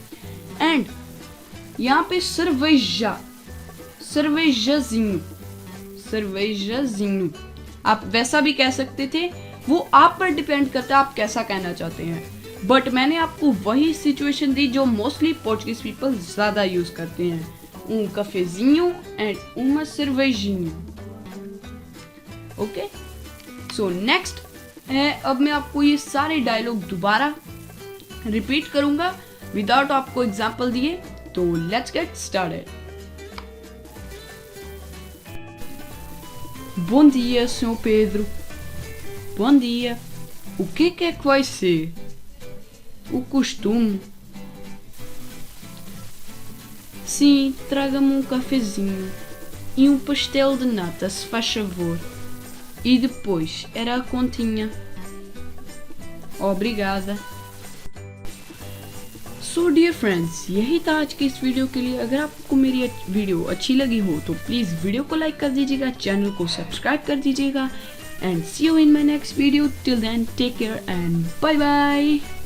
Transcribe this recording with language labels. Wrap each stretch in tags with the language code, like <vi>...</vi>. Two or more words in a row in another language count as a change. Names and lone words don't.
<hi>एंड यहाँ पे सर्वेजाजिनो आप वैसा भी कह सकते थे, वो आप पर डिपेंड करता है आप कैसा कहना चाहते हैं। बट मैंने आपको वही सिचुएशन दी जो</hi> <en>mostly Portuguese people</en> <hi>ज्यादा यूज करते हैं,</hi> <pt>cafezinho एंड uma cervejinha।</pt> <en>okay, so next</en> <hi>है, अब मैं आपको ये सारे डायलॉग दोबारा रिपीट करूंगा विदाउट आपको एग्जाम्पल दिए।</hi> <en>तो let's get started.</en> <pt>Bom dia, Sr. Pedro. Bom dia. O que é que vai ser? O costume? Sim, traga-me cafezinho e pastel de nata, se faz favor. E depois era a continha. Obrigada.</pt> <en>so dear friends,</en> <hi>यही था आज की इस वीडियो के लिए। अगर आपको मेरी वीडियो अच्छी लगी हो तो प्लीज़ वीडियो को लाइक कर दीजिएगा, चैनल को सब्सक्राइब कर दीजिएगा,</hi> <en>and see you in my next video. till then take care and bye bye.</en>